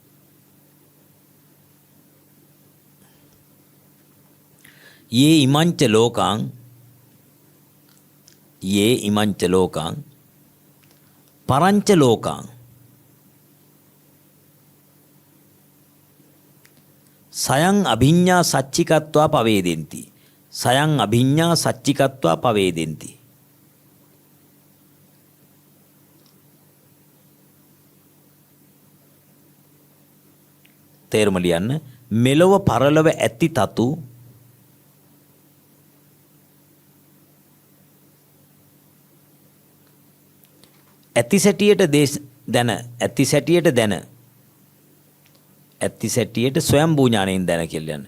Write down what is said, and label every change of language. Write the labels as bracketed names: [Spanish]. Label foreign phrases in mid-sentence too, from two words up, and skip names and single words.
[Pali] යේ ඉමංච ලෝකං යේ ඉමංච ලෝකං පරංච ලෝකං සයං අභිඤ්ඤා සච්චිකත්වා පවේදෙන්ති. සයං අභිඤ්ඤා සච්චිකත්වා පවේදෙන්ති. [Sinhala] තේරුම ලියන්න. මෙලොව පරලොව ඇති තතු ඇති සැටියට දැන ඇති සැටියට දැන ඇති සැටියට ස්වයම්භූ ඥාණයෙන් දැන කියලා කියන්නේ.